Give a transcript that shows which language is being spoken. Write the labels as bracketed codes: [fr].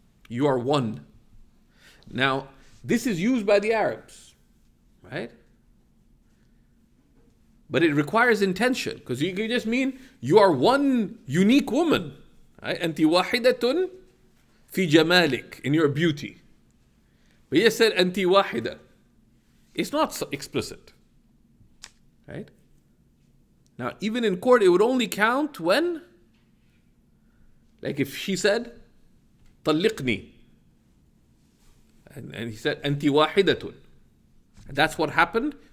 [en] You are one. Now, this is used by the Arabs, right? But it requires intention, because you can just mean you are one unique woman. Right? [ar] أنت واحدة في جمالك, [en] in your beauty. But he said [ar] أنت واحدة. [en] It's not so explicit. Right? Now, even in court, it would only count when, like if she said, طلقني, and he said, [ar] أنت واحدة. [en] And that's what happened.